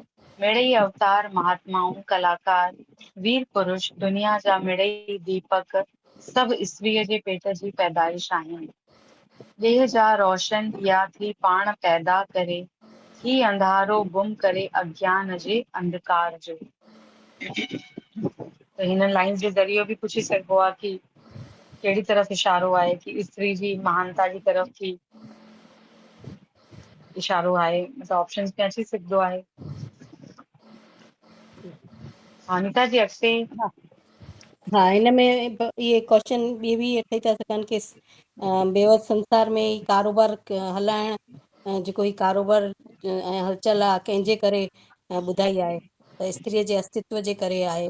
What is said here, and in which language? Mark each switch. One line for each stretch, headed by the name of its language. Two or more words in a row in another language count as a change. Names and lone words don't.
Sindhi: मिड़ई अवतार महात्माऊं कलाकार वीर पुरुष दुनिया जा मिड़ई दीपक, सभु स्त्रीअ जे पेट जी पैदाइश आहिनि। ॾेह जा रोशन या थी पाण पैदा करे, थी अंधारो गुम करे अज्ञान जे अंधकार जो। त हिन लाइन जे ज़रिए बि पुछी सघिबो आहे कि कहिड़ी तरफ़ इशारो आहे, कि स्त्री जी महानता जी तरफ़ थी इशारो आहे। मतलब ऑप्शंस में अची सघंदो आहे। अनिता जी अॻिते हा हा, हिन में इहे क्वेश्चन ॿिए बि ठही था सघनि कि बेवस संसार में ई कारोबार हलाइण, जेको ही कारोबार ऐं हलचल आहे कंहिंजे करे ॿुधाई आहे, त स्त्रीअ जे अस्तित्व जे करे आहे।